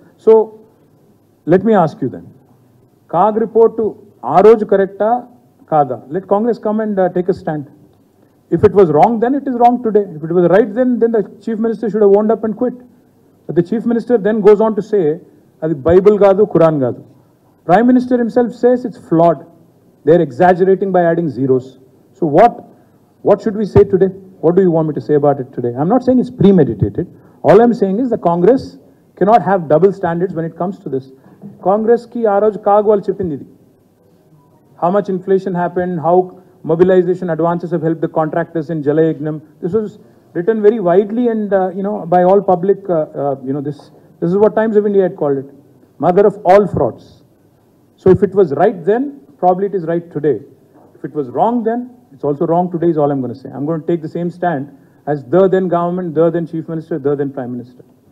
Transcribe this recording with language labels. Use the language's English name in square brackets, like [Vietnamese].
[English] So, let me ask you then. CAG report [Telugu] to Aroj correcta kada. [English] Let Congress come and take a stand. If it was wrong then, it is wrong today. If it was right then the Chief Minister should have owned up and quit. But the Chief Minister then goes on to say, [Telugu] అది Bible కాదు, ఖురాన్ కాదు. [English] Prime minister himself says it's flawed. They are exaggerating by adding zeros. So what should we say today? What do you want me to say about it today? I'm not saying it's premeditated. All I'm saying is the Congress cannot have double standards when it comes to this. [Telugu] కాంగ్రెస్కి ఆ రోజు CAG వాళ్ళు చెప్పింది ఇది. [English] How much inflation happened, how mobilization advances have helped the contractors in Jalayagnam. This was written very widely and by all public. This is what Times of India had called it. Mother of all frauds. So if it was right then, probably it is right today. If it was wrong then, it's also wrong today is all I'm going to say. I'm going to take the same stand as the then government, the then Chief Minister, the then Prime Minister.